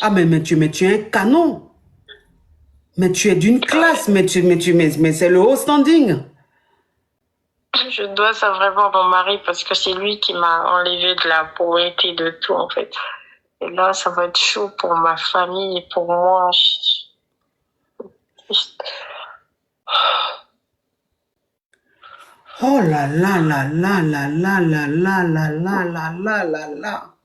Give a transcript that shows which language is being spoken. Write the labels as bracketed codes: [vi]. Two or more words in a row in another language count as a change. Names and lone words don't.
[fr] Ah, mais tu es un canon. Mais tu es d'une classe. Mais c'est le haut standing. Je dois ça vraiment à mon mari parce que c'est lui qui m'a enlevé de la pauvreté, de tout, en fait. Et là, ça va être chaud pour ma famille et pour moi. Oh là là là là là là là là là là là là là là.